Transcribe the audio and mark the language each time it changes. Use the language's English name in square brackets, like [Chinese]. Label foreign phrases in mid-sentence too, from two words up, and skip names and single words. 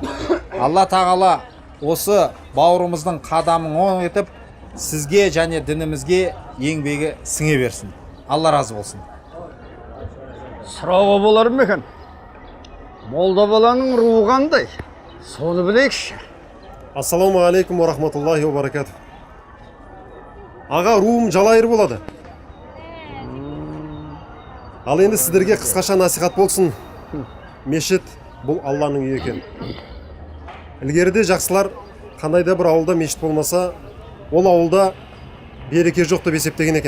[Kazakh] Алла тағала осы бауырымыздың қадамын оң етіп, сізге және дінімізге еңбегі сіңе берсін. Алла разы болсын. Сұрауға болар ма екен? Молда баланың руы қандай? Соны білейікші. [Arabic] السلام عليكم ورحمة الله وبركاته. [Kazakh] Аға, руым жалайыр болады. Ал енді сіздерге қысқаша насихат болсын. Мешіт бұл Алланың үйі екен. Ілгеріде жақсылар қандай да бір ауылда мешіт болмаса, ол ауылда береке жоқ деп есептеген екен.